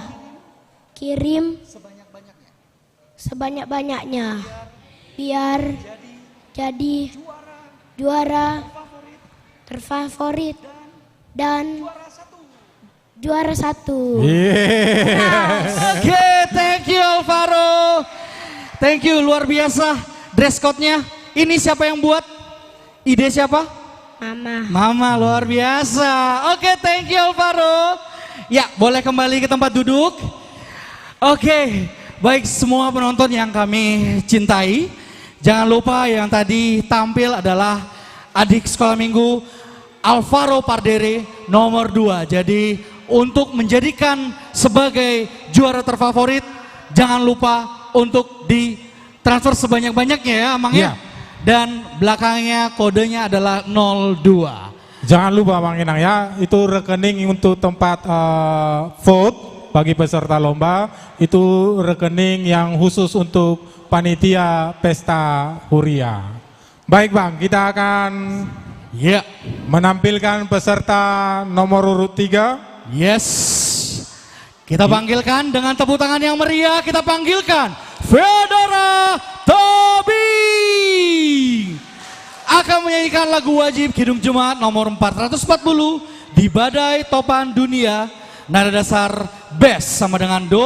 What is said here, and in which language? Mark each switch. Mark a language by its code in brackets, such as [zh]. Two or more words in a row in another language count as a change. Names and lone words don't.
[id] Kirim sebanyak-banyaknya biar jadi juara terfavorit dan juara 1. Oke, [en] thank you Alvaro. Thank you, [id] luar biasa [en] dress code- [id] nya. Ini siapa yang buat? Ide siapa? Mama. Mama, luar biasa. Oke, [en] thank you Alvaro. [id] Ya, boleh kembali ke tempat duduk. Oke, baik semua penonton yang kami cintai. Jangan lupa yang tadi tampil adalah adik sekolah minggu Alvaro Pardede nomor 2. Jadi untuk menjadikan sebagai juara terfavorit, jangan lupa untuk ditransfer sebanyak-banyaknya ya Amang ya. Iya. Dan belakangnya kodenya adalah 02. Jangan lupa Bang Inang ya, itu rekening untuk tempat vote bagi peserta lomba, itu rekening yang khusus untuk panitia pesta Huria. Baik Bang, kita akan menampilkan peserta nomor urut 3. Yes. Kita panggilkan dengan tepuk tangan yang meriah, kita panggilkan Fedora Tobi akan menyanyikan lagu wajib Kidung Jemaat nomor 440 di Badai Topan Dunia, nada dasar best sama dengan do.